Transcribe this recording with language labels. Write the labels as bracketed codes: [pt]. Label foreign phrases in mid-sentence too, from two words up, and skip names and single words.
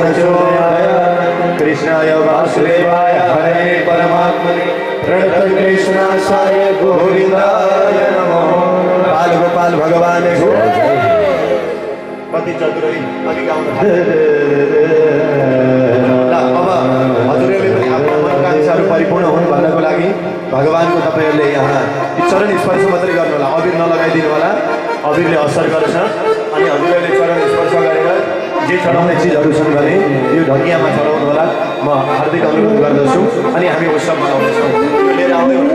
[sa] प्रचोदयात् कृष्णाय वासुदेवाय हरे परमात्मने प्रणतक्लेशनाशाय गोविन्दाय नमो बाल गोपाल भगवान को [ne] कति चतुरै अघि गाउन अब हजुरहरूले पनि आफ्नो मनोकांक्षाहरू परिपूर्ण हुन् भन्नको लागि भगवानको तपाईँहरूले यहाँ चरण स्पर्श मात्रै गर्नु होला अबिर नलगाइदिनु होला अबिरले असर गर्छ अनि हजुरहरूले चरण स्पर्श गरेर जे चढाउने चिजहरू छन् भने यो ढकियामा चढाउनु होला म हार्दिक अनुरोध गर्दछु अनि हामी उत्सव मनाउँछौँ लिएर आउँदै